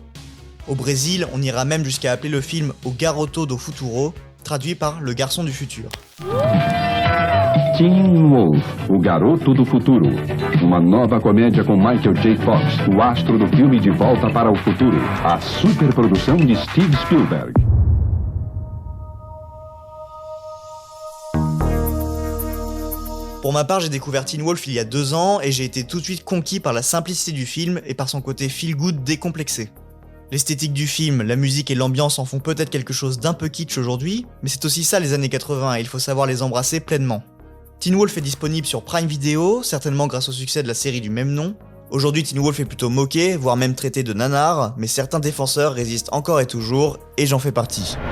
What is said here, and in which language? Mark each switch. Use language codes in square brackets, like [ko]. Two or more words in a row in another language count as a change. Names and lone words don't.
[fr] Au Brésil, on ira même jusqu'à appeler le film O Garoto do Futuro, traduit par Le Garçon du Futur. [pt] Teen Wolf, o Garoto do Futuro. Uma nova comédia com Michael J. Fox, o astro do filme De Volta para o Futuro. A superprodução de Steve Spielberg. [fr] Pour ma part, j'ai découvert Teen Wolf il y a 2 ans et j'ai été tout de suite conquis par la simplicité du film et par son côté feel-good décomplexé. L'esthétique du film, la musique et l'ambiance en font peut-être quelque chose d'un peu kitsch aujourd'hui, mais c'est aussi ça les années 80 et il faut savoir les embrasser pleinement. Teen Wolf est disponible sur Prime Video, certainement grâce au succès de la série du même nom. Aujourd'hui, Teen Wolf est plutôt moqué, voire même traité de nanar, mais certains défenseurs résistent encore et toujours, et j'en fais partie.